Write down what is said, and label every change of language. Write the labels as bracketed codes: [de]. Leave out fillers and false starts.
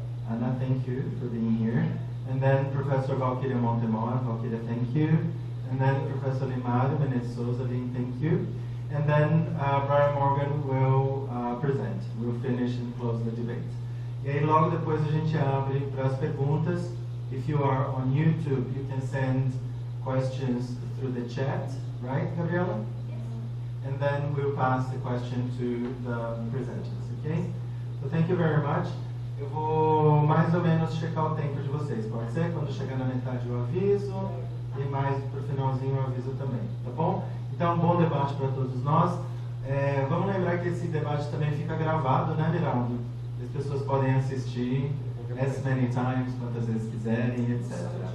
[en] Ana, thank you for being here. And then Professor Valquíria Montemor. Valquíria, thank you. And then Professor Limário Menezes Souza, Lynn, thank you. And then Brian Morgan will present. We'll finish and close the debate. [pt] E aí logo depois a gente abre para as perguntas. [en] If you are on YouTube, you can send questions through the chat, right, Gabriela? Yes. And then we'll pass the question to the presenters, okay? So thank you very much. [pt] Eu vou mais ou menos checar o tempo de vocês, pode ser? Quando chegar na metade eu aviso, e mais pro finalzinho eu aviso também, tá bom? Então, bom debate para todos nós. Vamos lembrar que esse debate também fica gravado, né, Miraldo? As pessoas podem assistir [en] as many times, [pt] quantas vezes quiserem, etc.